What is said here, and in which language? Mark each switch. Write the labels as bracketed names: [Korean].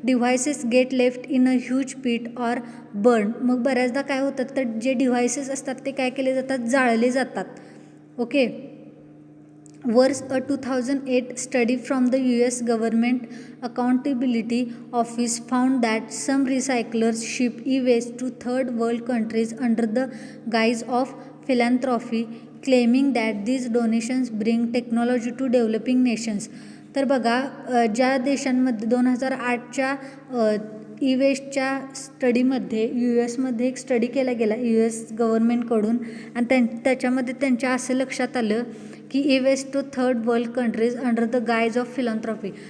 [English] Devices get left in a huge pit or burn. [Marathi] मग बऱ्याचदा काय होतं, तर जे डिव्हायसेस असतात ते काय केले जातात, जाळले जातात. ओके. [English] Worse a 2008 study from the US Government Accountability Office found that some recyclers ship e-waste to third world countries under the guise of philanthropy, claiming that these donations bring technology to developing nations. [Marathi] तर बघा, ज्या देशांमध्ये 2008च्या E वेस्टच्या स्टडीमध्ये US एक study केला गेला US गव्हर्नमेंटकडून, आणि त्याच्यामध्ये त्यांच्या असं लक्षात आलं की [English] E waste to third world countries under the guise of philanthropy.